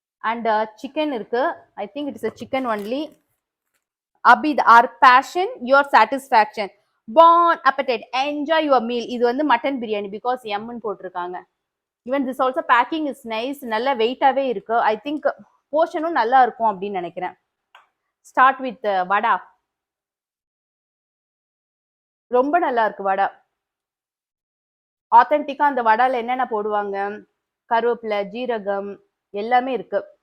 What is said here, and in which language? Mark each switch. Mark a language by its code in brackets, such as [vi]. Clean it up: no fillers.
[en] And chicken இருக்கு. I think it is a chicken only. Abid, our passion, your satisfaction. Bon appetit, enjoy your meal. [ta] இது வந்து mutton biryani because எம்னு போட்டிருக்காங்க. [en] Even this also packing is nice. [ta] நல்ல வெயிட்டாவே இருக்கு. [en] I think [ta] போர்ஷனும் நல்லா இருக்கும் அப்படின்னு நினைக்கிறேன். [en] Start with vada. [ta] ரொம்ப நல்லா இருக்கு வடா. ஆத்தென்டிக்கா அந்த வடால என்னென்ன போடுவாங்க, கருவேப்பிலை, ஜீரகம் எல்லாமே இருக்கு.